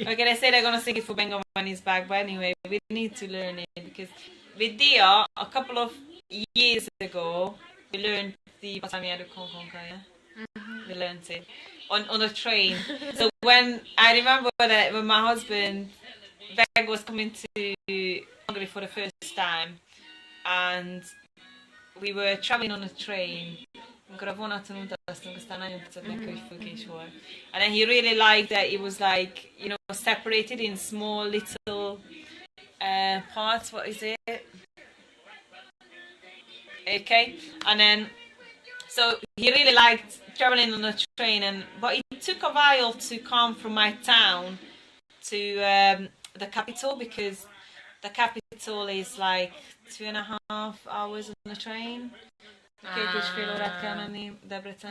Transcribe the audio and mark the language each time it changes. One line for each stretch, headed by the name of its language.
English: Okay, they say they're gonna sing it for Benga when he's back, but anyway, we need to learn it because with Dia, a couple of years ago, we learned the Batamiadu Konkonka, yeah? We learned it. on a train. So when I remember that when my husband Veg was coming to Hungary for the first time, and we were traveling on a train.
Hungarian: Amikor a vonaton utaztunk, aztán nagyon tetszett neki, hogy fülkés volt.
English: And then he really liked that it was like, you know, separated in small little parts. What is it? Okay, and then so he really liked traveling on a train, but it took a while to come from my town to the capital, because the capital is like 2.5 hours on the train.
Hungarian: Két és fél órát kell menni Debrecen.